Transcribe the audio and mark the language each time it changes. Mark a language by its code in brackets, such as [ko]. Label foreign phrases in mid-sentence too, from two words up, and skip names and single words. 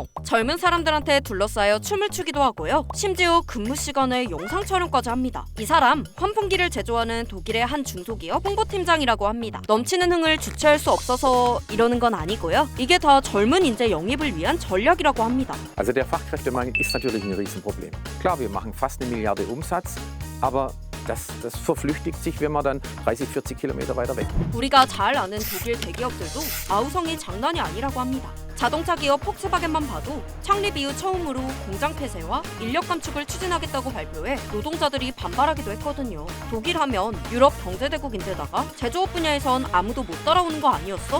[ko] 젊은 사람들한테 둘러싸여 춤을 추기도 하고요. 심지어 근무 시간에 영상 촬영까지 합니다. 이 사람 환풍기를 제조하는 독일의 한 중소기업 홍보팀장이라고 합니다. 넘치는 흥을 주체할 수 없어서 이러는 건 아니고요. 이게 다 젊은 인재 영입을 위한 전략이라고 합니다. [de] Also der Fachkräftemangel ist natürlich ein Riesenproblem. Klar, wir machen fast 1 Milliarde Umsatz, aber das verflüchtigt sich, wenn man dann 30, 40 Kilometer weiter weg. [ko] 우리가 잘 아는 독일 대기업들도 아우성이 장난이 아니라고 합니다. 자동차 기업 폭스바겐만 봐도 창립 이후 처음으로 공장 폐쇄와 인력 감축을 추진하겠다고 발표해 노동자들이 반발하기도 했거든요. 독일 하면 유럽 경제대국인데다가 제조업 분야에선 아무도 못 따라오는 거 아니었어?